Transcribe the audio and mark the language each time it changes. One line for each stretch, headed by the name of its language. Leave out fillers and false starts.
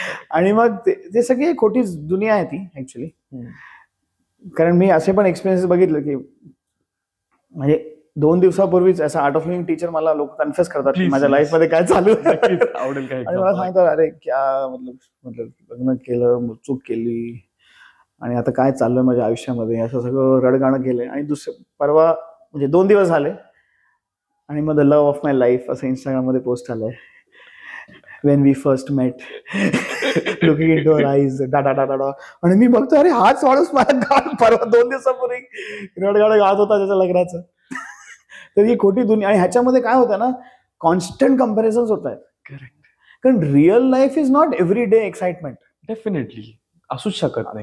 Marathi: आणि मग ते सगळी खोटी दुनिया आहे ती ऍक्च्युली. कारण मी असे पण एक्सपिरियन्स बघितलं की, म्हणजे 2 दिवसापूर्वीच असं आर्ट ऑफ लिव्हिंग टीचर मला लोक कन्फ्युज करतात की माझ्या लाईफमध्ये काय चालू आहे, आवडेल काय, आणि मला सांगतात अरे क्या मतलब लग्न केलं, चूक केली, आणि आता काय चाललंय माझ्या आयुष्यामध्ये, असं सगळं रडगाणं केलंय. आणि परवा म्हणजे 2 दिवस झाले, आणि मग the love of my life असं इंस्टाग्राममध्ये पोस्ट आलंय.
English: When we first met looking into our eyes डाटा डाटा डा.
Marathi: आणि मी बघतो अरे हाच माणूस माझ्या गाड परवा 2 दिवसापूर्वी रडगाड गात होता त्याच्या लग्नाचं. तर ही खोटी दुनिया. आणि ह्याच्यामध्ये काय होतं ना, कॉन्स्टंट कम्पॅरिझन्स होत आहेत.
English: Correct.
Marathi: कारण
English: Real life is not every day excitement.
Marathi: Definitely असूच शकत नाही.